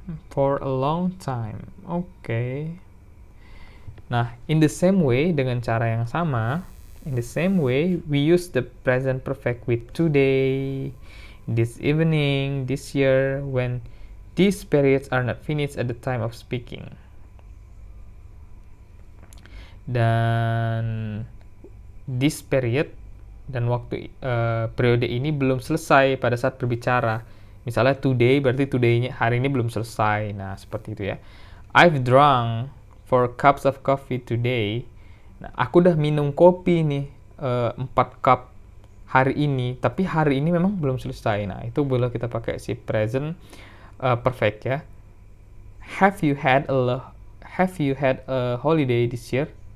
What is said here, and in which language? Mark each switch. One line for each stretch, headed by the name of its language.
English: For a long time. Okay. Nah, in the same way,
Indonesian: dengan cara yang sama,
English: in the same way, we use the present perfect with today, this evening, this year, when these periods are not finished at the time of speaking.
Indonesian: Dan
English: this period
Indonesian: dan waktu periode ini belum selesai pada saat berbicara. Misalnya today, berarti today-nya hari ini belum selesai. Nah, seperti itu ya.
English: I've drunk 4 cups of coffee today.
Indonesian: Nah, aku udah minum kopi nih 4 cup hari ini, tapi hari ini memang belum selesai. Nah, itu boleh kita pakai si present perfect ya.
English: Have you had a holiday this year?